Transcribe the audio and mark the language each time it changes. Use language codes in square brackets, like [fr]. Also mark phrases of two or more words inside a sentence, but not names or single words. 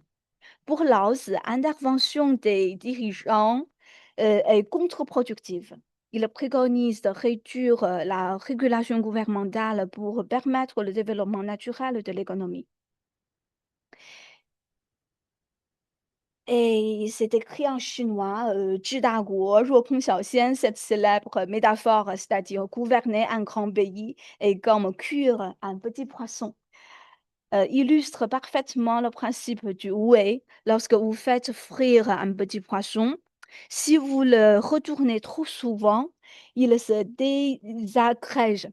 [fr] Pour Lao Tzu, l'intervention des dirigeants est contre-productive. Il préconise de réduire la régulation gouvernementale pour permettre le développement naturel de l'économie. Et c'est écrit en chinois, [zh] 治大国若烹小鲜, [fr] cette célèbre métaphore, c'est-à-dire gouverner un grand pays et comme cuire un petit poisson, illustre parfaitement le principe du wei. Lorsque vous faites frire un petit poisson, si vous le retournez trop souvent, il se désagrège.